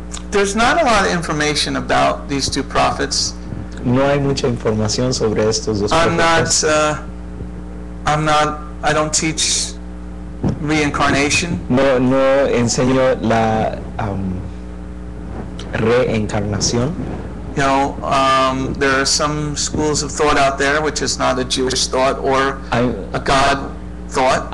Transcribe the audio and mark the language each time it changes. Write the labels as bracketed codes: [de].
[en] There's not a lot of information about these two prophets. [es] No hay mucha información sobre estos dos profetas. [en] I don't teach reincarnation. [es] No enseño la reencarnación. [en] There are some schools of thought out there which is not a Jewish thought or a God thought.